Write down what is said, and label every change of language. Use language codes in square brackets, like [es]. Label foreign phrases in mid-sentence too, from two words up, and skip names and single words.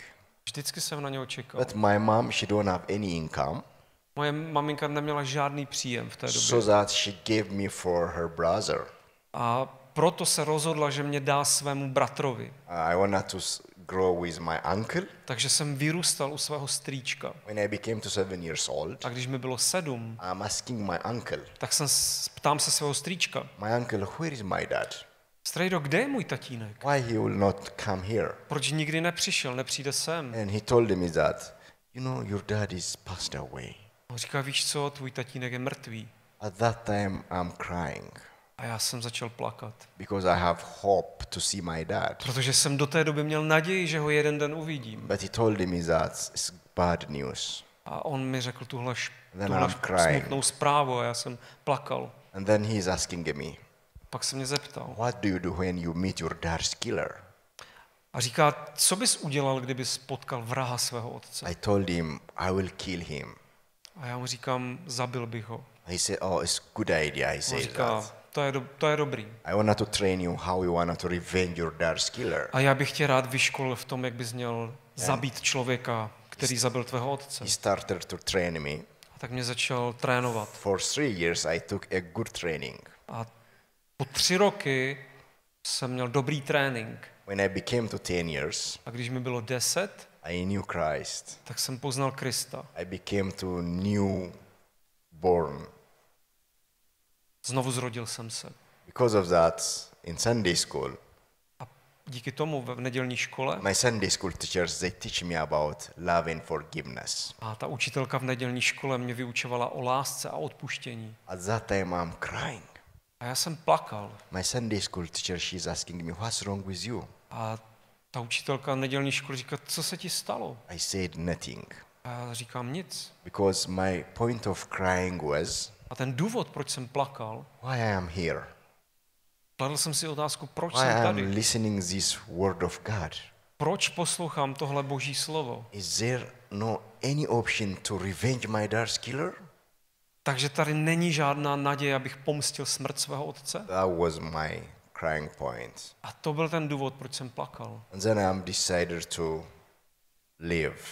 [cs] Vždycky jsem na něho čekal. [en] But my mom, she don't have any income, [cs] Moje maminka neměla žádný příjem v té době. [en] so that she gave me for her brother. [cs] A proto se rozhodla, že mě dá svému bratrovi. [en] I wanted to grow with my uncle. [cs] Takže jsem vyrůstal u svého strýčka. [en] When I became to 7 years old, [cs] A když mi bylo 7, [en] I'm asking my uncle, [cs] tak ptám se svého strýčka. [en] my uncle, where is my dad? [cs] Strejdo, kde je můj tatínek? [en] Why he will not come here? [cs] Proč nikdy nepřišel, nepřijde sem? [en] And he told me that, your dad is passed away. [cs] On říká, víš co, tvůj tatínek je mrtvý. [en] At that time, I'm crying [cs] A já jsem začal plakat. [en] because I have hope to see my dad. [cs] Protože jsem do té doby měl naději, že ho jeden den uvidím. [en] But he told me that it's bad news. [cs] A on mi řekl tuhle [en] Then I'm crying. [cs] smutnou zprávu a já jsem plakal. [en] And then he is asking me, [cs] Pak se mě zeptal. [en] what do you do when you meet your dad's killer? [cs] A říká, co bys udělal, kdybys potkal vraha svého otce? [en] I told him, I will kill him. [cs] A já mu říkám, zabil bych ho. [en] He said, oh, it's a good idea. He [cs] On [en] said [cs] říká, [en] that. [cs] to je dobrý. [en] I want to train you how you want to revenge your dad's killer. [cs] A já bych tě rád vyškolil v tom, jak bys měl zabít člověka, který zabil tvého otce. [en] He started to train me. [cs] A tak mě začal trénovat. [en] For 3 years, I took a good training. [cs] A po 3 roky jsem měl dobrý trénink. [en] When I became to 10 years, [cs] A když mi bylo 10, [en] I knew Christ. [cs] tak jsem poznal Krista. [en] I became to new born. [cs] Znovu zrodil jsem se. [en] Because of that, in Sunday school, [cs] A díky tomu v nedělní škole [en] my Sunday school teachers, they teach me about love and forgiveness. [cs] a ta učitelka v nedělní škole mě vyučovala o lásce a odpuštění. [en] At that time, I'm crying. [cs] A já jsem plakal. [en] My Sunday school teacher, she's asking me, what's wrong with you? [cs] A ta učitelka nedělní školy říká, co se ti stalo? [en] I said nothing. [cs] A já říkám nic. [en] Because my point of crying was, [cs] A ten důvod, proč jsem plakal, [en] why I am here? [cs] kladl jsem si otázku, proč [en] Why [cs] jsem [en] I am [cs] tady? [en] listening this word of God? [cs] Proč poslouchám tohle boží slovo? [en] Is there no any option to revenge my dad's killer? [cs] Takže tady není žádná naděje, abych pomstil smrt svého otce? [en] That was my crying point. [cs] A to byl ten důvod, proč jsem plakal. [en] And then I decided to live